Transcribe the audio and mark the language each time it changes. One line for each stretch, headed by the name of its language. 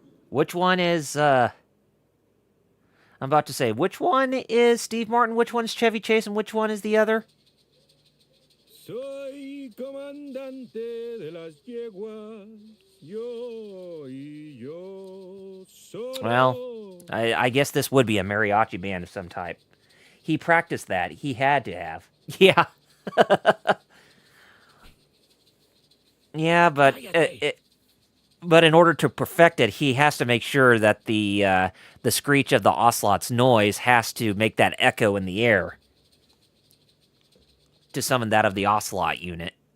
English: Which one is, I'm about to say, which one is Steve Martin, which one is Chevy Chase, and which one is the other?
Spanish: Soy comandante de las yeguas. Yo solo.
English: Well, I guess this would be a mariachi band of some type. He practiced that. He had to have. Yeah. Yeah, but but in order to perfect it, he has to make sure that the screech of the ocelot's noise has to make that echo in the air to summon that of the ocelot unit.